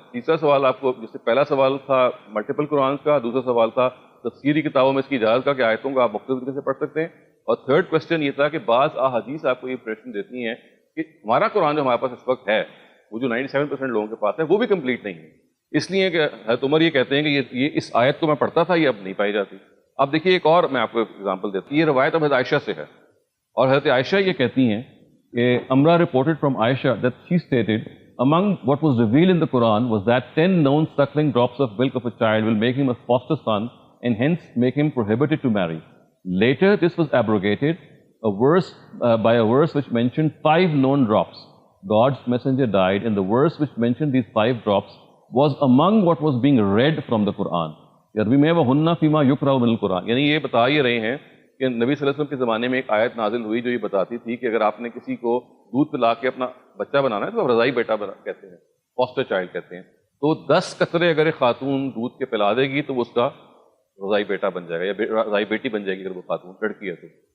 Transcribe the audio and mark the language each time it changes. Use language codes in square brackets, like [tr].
[ur] تیسرا سوال آپ کو, جس سے پہلا سوال تھا ملٹیپل قرآن کا, دوسرا سوال تھا تفسیری کتابوں میں اس کی اجازت کا کہ آیتوں کو آپ مختلف طریقے سے پڑھ سکتے ہیں, اور تھرڈ کوشچن یہ تھا کہ بعض احادیث آپ کو یہ امپریشن دیتی ہیں کہ ہمارا قرآن جو ہمارے پاس اس وقت ہے وہ جو 97% لوگوں کے پاس ہے وہ بھی کمپلیٹ نہیں ہے, اس لیے کہ حضرت عمر یہ کہتے ہیں کہ یہ اس آیت کو میں پڑھتا تھا یہ اب نہیں پائی جاتی. اب دیکھیے ایک اور میں آپ کو ایگزامپل دیتا ہوں, یہ روایت اب حضرت عائشہ سے ہے, اور حضرت عائشہ یہ کہتی ہیں کہ امرا [en] reported from Aisha that she stated among what was revealed in the Quran was that 10 known suckling drops of milk of a child will make him a foster son and hence make him prohibited to marry. Later this was abrogated a verse by a verse which mentioned 5 known drops. God's messenger died, and the verse which mentioned these 5 drops was among what was being read from the Quran. [ur] عربی میں [ar] وَهُنَّ فِيمَا يُقْرَأُ مِنَ الْقُرْآنِ، [ur] یعنی یہ بتا ہی رہے ہیں کہ نبی صلی اللہ علیہ وسلم کے زمانے میں ایک آیت نازل ہوئی جو یہ بتاتی تھی کہ اگر آپ نے کسی کو دودھ پلا کے اپنا بچہ بنانا ہے تو آپ رضائی بیٹا کہتے ہیں، فاسٹر چائلڈ کہتے ہیں. تو 10 قطرے اگر ایک خاتون دودھ کے پلا دے گی تو وہ اس کا رضائی بیٹا بن جائے گا یا رضائی بیٹی بن جائے گی اگر وہ خاتون لڑکی ہے تو.